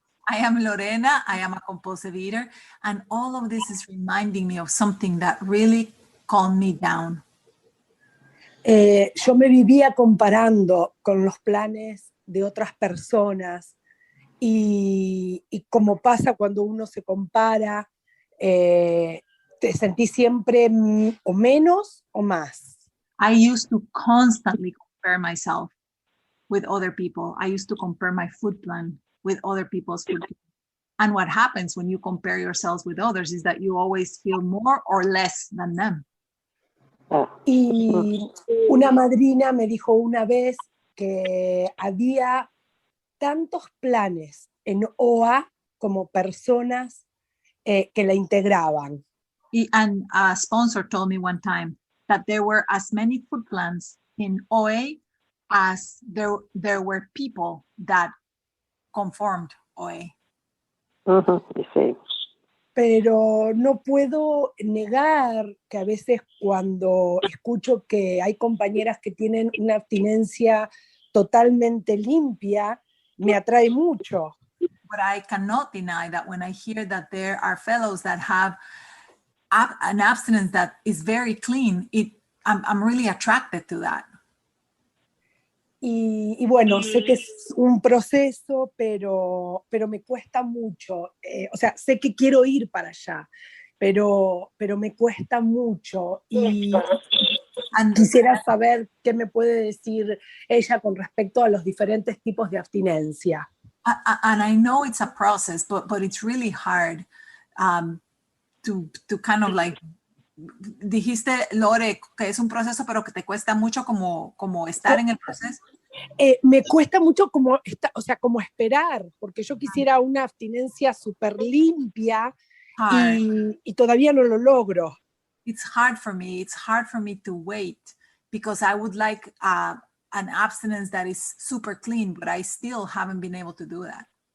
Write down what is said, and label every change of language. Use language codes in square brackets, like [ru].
[en] I am Lorena, I am a compulsive eater, and all of this is reminding me of something that really calmed me down. [es] Yo me vivía comparando con los planes de otras personas y como pasa cuando uno se compara, te sentís siempre o menos o más. [en] I used to constantly compare myself with other people. I used to compare my food plan with other people's food plan. And what happens when you compare yourselves with others is that you always feel more or less than them. [es] Y una madrina me dijo una vez que había tantos planes en OA como personas que la integraban. [en] And a sponsor told me one time that there were as many food plans in OA as there were people that conformed OA. [es] Sí. Pero no puedo negar que a veces cuando escucho que hay compañeras que tienen una abstinencia totalmente limpia, me atrae mucho. [en] But I cannot deny that when I hear that there are fellows that have an abstinence that is very clean, I'm really attracted to that. [es] Y bueno, sé que es un proceso, pero me cuesta mucho. O sea, sé que quiero ir para allá, pero me cuesta mucho. Y quisiera saber qué me puede decir ella con respecto a los diferentes tipos de abstinencia. And I know it's a process, but it's really hard to kind of like, dijiste, Lore, que es un proceso, pero que te cuesta mucho como estar en el proceso. Me cuesta mucho como esperar, porque yo quisiera una abstinencia súper limpia y todavía no lo logro. [en] It's hard for me to wait, because I would like an abstinence that is super clean, but I still haven't been able to do that.